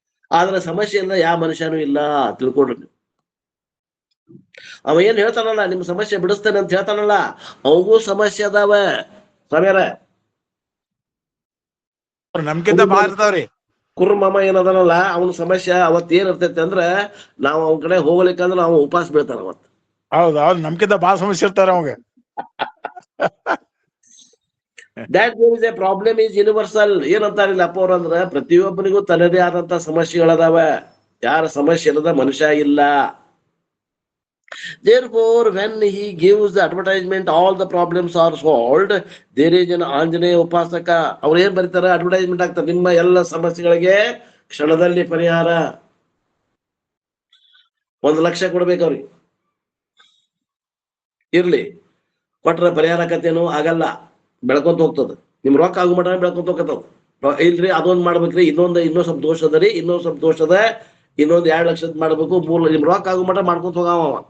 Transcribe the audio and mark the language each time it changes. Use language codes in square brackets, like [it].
[kn] ಆದ್ರೆ ಸಮಸ್ಯೆ ಇಲ್ಲ ಯಾವ ಮನುಷ್ಯನೂ ಇಲ್ಲ, ತಿಳ್ಕೊಡ್ರಿ ನೀವು. ಅವ ಏನ್ ಹೇಳ್ತಾನಲ್ಲ, ನಿಮ್ ಸಮಸ್ಯೆ ಬಿಡಿಸ್ತೇನೆ ಅಂತ ಹೇಳ್ತಾನಲ್ಲ, ಅವಗೂ ಸಮಸ್ಯೆ ಅದಾವ ಸಮಯಾರ. ನಮ್ಗಿಂತ ಬಾಳ ಇರ್ತಾವ್ರಿ. ಕುರುಮಾಮ ಏನದನಲ್ಲ, ಅವನ ಸಮಸ್ಯೆ ಅವತ್ ಏನ್ ಇರ್ತೈತಿ ಅಂದ್ರ, ನಾವ್ ಅವನ ಕಡೆ ಹೋಗ್ಲಿಕ್ಕಂದ್ರ ಅವ ಉಪವಾಸ ಬೀಳ್ತಾನ ಅವತ್. ಹೌದ್ ನಮ್ಗಿಂತ ಬಾಳ ಸಮಸ್ಯೆ ಇರ್ತಾರ ಅವಾಗ. [en] That there is a problem is universal. [kn] ಏನಂತಾರಿಲ್ಲ ಅಪ್ಪ ಅವ್ರ ಅಂದ್ರ, ಪ್ರತಿಯೊಬ್ಬರಿಗೂ ತನ್ನದೇ ಆದಂತ ಸಮಸ್ಯೆಗಳದಾವ. ಯಾರ ಸಮಸ್ಯೆ ಇಲ್ಲದ ಮನುಷ್ಯ ಇಲ್ಲ. [en] Therefore, when he gives the advertisement, all the problems are solved. There is an Anjaneya ಉಪಾಸಕ. [kn] ಅವ್ರು ಏನ್ ಬರೀತಾರ, ಅಡ್ವರ್ಟೈಸ್ಮೆಂಟ್ ಆಗ್ತಾರೆ, ನಿಮ್ಮ ಎಲ್ಲ ಸಮಸ್ಯೆಗಳಿಗೆ ಕ್ಷಣದಲ್ಲಿ ಪರಿಹಾರ. 1 ಲಕ್ಷ ಕೊಡ್ಬೇಕು ಅವ್ರಿಗೆ, ಇರ್ಲಿ ಕೊಟ್ರ ಪರಿಹಾರ ಆಕತ್ತೇನು, ಆಗಲ್ಲ, ಬೆಳ್ಕೊಂತ ಹೋಗ್ತದ. ನಿಮ್ ರೊಕ್ಕ ಆಗೋ ಮಟ ಬೆಳ್ಕೊಂತ ಹೋಗತ್ತವ. ಇಲ್ರಿ ಅದೊಂದ್ ಮಾಡ್ಬೇಕ್ರಿ, ಇನ್ನೊಂದ್ ಸ್ವಲ್ಪ ದೋಷ ಅದ ರೀ, ಇನ್ನೊಂದ್ ಸ್ವಲ್ಪ ದೋಷ ಅದ, ಇನ್ನೊಂದ್ 2 ಲಕ್ಷದ ಮಾಡ್ಬೇಕು, 3 ನಿಮ್ ರೊಕ್ಕ ಆಗೋ ಮಟ ಮಾಡ್ಕೊಂತ ಹೋಗವ.